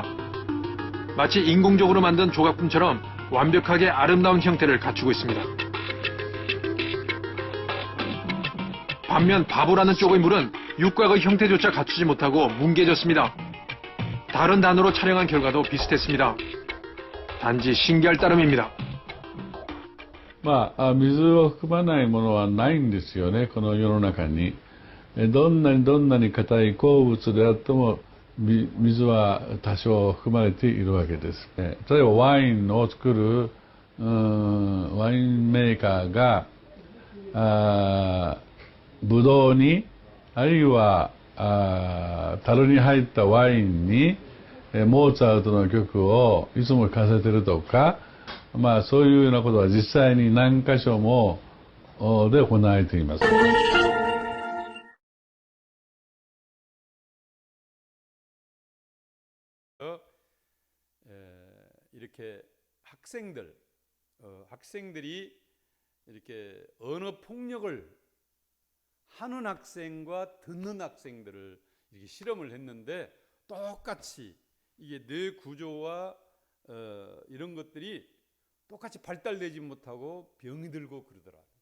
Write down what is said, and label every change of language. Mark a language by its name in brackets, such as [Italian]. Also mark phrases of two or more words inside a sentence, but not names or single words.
[Korean] 마치 인공적으로 만든 조각품처럼 완벽하게 아름다운 형태를 갖추고 있습니다. 반면 바보라는 쪽의 물은 육각의 형태조차 갖추지 못하고 뭉개졌습니다. 다른 단어로 촬영한 결과도 비슷했습니다. 단지 신기할 따름입니다. [Japanese] 水を含まないものはないんですよね、この世の中に。どんなに硬い鉱物であっても、水は多少含まれているわけです。例えばワインを作るワインメーカーがブドウにあるいは樽に入ったワインにモーツァルトの曲をいつも聴かせてるとか、そういうようなことは実際に何箇所もで行われています。 [Korean] 이렇게 학생들이 이렇게 언어 폭력을 하는 학생과 듣는 학생들을 이렇게 실험을 했는데 똑같이 이게 뇌 구조와 이런 것들이 똑같이 발달되지 못하고 병이 들고 그러더라.